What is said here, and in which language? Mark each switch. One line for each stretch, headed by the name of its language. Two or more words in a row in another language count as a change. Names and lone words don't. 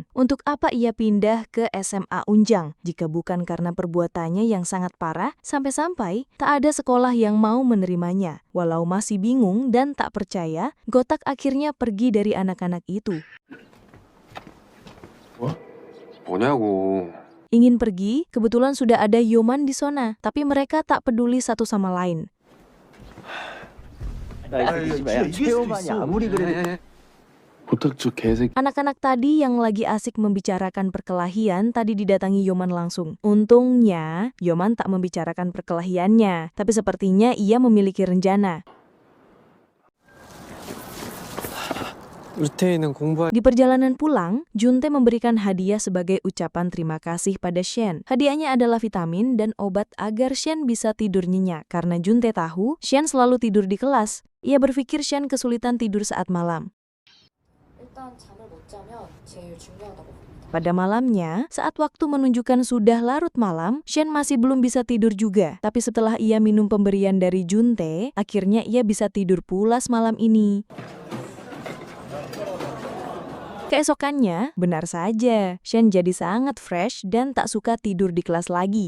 Indonesian: Untuk apa ia pindah ke SMA Unjang? Jika bukan karena perbuatannya yang sangat parah, sampai-sampai tak ada sekolah yang mau menerimanya. Walau masih bingung dan tak percaya, Gotak akhirnya pergi dari anak-anak itu.
Korean: 뭐냐고.
Indonesian: Ingin pergi, kebetulan sudah ada Yoman di sana. Tapi mereka tak peduli satu sama lain.
Korean: 고탁 저 개새끼.
Indonesian: Anak-anak tadi yang lagi asik membicarakan perkelahian tadi didatangi Yoman langsung. Untungnya, Yoman tak membicarakan perkelahiannya, tapi sepertinya ia memiliki rencana.
Korean: 루테이는 공부할
Indonesian: Di perjalanan pulang, Juntae memberikan hadiah sebagai ucapan terima kasih pada Shen. Hadiahnya adalah vitamin dan obat agar Shen bisa tidur nyenyak. Karena Juntae tahu, Shen selalu tidur di kelas. Ia berpikir Shen kesulitan tidur saat malam.
Korean: 일단 잠을 못 자면 제일 중요하다고 봅니다.
Indonesian: Pada malamnya, saat waktu menunjukkan sudah larut malam, Shen masih belum bisa tidur juga. Tapi setelah ia minum pemberian dari Juntae, akhirnya ia bisa tidur pulas malam ini. Keesokannya, benar saja, Shen jadi sangat fresh dan tak suka tidur di kelas lagi.